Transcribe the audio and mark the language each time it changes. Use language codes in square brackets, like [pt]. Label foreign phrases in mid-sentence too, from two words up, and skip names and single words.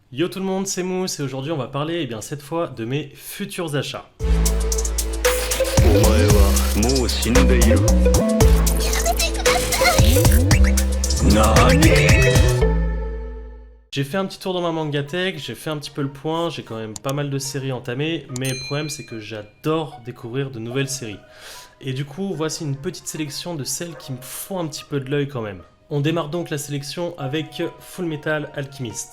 [fr] Yo tout le monde, c'est Mousse et aujourd'hui on va parler cette fois de mes futurs achats. [ja] お前はもう死んでいる。何？ [fr] J'ai fait un petit tour dans ma mangatech, j'ai fait un petit peu le point, j'ai quand même pas mal de séries entamées, mais le problème c'est que j'adore découvrir de nouvelles séries. Et du coup, voici une petite sélection de celles qui me font un petit peu de l'œil quand même. On démarre donc la sélection avec Full Metal Alchemist.